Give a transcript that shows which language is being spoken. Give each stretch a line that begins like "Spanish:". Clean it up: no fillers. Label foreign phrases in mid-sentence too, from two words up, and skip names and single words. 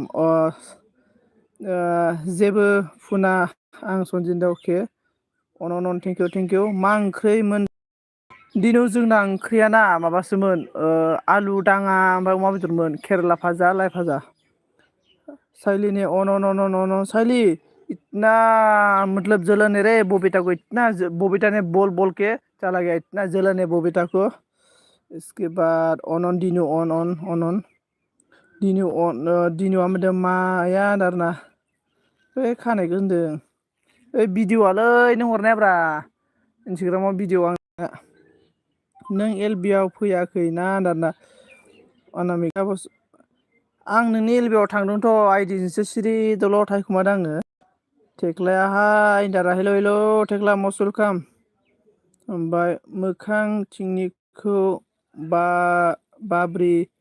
Bodo: जेबो फुना आं सनजित अके अन
English: thank you
Bodo: मा ओंख्रैमोन दिनाव जोंना ओंख्रियाना माबासोमोन आलु दाङा ओमफ्राय अमा बेदरमोन केरेला भाजा लाइ भाजा साइलिनि अन साइली
Hindi: इतना मतलब जलन है रे बबीता को इतना बबीता ने बोल के चला गया इतना जलन है बबीता को इसके बाद
Bodo: अन दिनु अन दिनुआ होनदों माया आरोना बे खानायखौ होनदों ओइ भिडिअआलै नों हरनायाब्रा इन्सटाग्रामाव भिडिअ नों एलबिआव फैयाखै ना आरोना अनामिका आं नोंनि एलबिआव थांदोंथ' आइदिजोंसो सिरि दल' थाहैखुमादों आङो थेख्लाया हाय दारा हेल' थेख्ला
English: most welcome
Bodo: ओमफ्राय मोखांथिंनिखौ बाब्रि